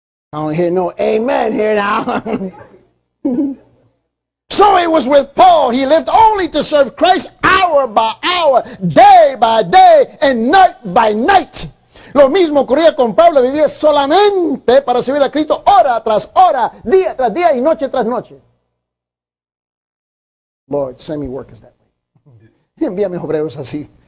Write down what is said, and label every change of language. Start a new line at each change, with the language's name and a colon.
English: I don't hear no amen here now. So it was with Paul. He lived only to serve Christ hour by hour, day by day, and night by night.
Spanish: Lo mismo ocurría con Pablo, vivía solamente para servir a Cristo hora tras hora, día tras día y noche tras noche.
English: Lord, send me workers that way.
Spanish: Envíame obreros así.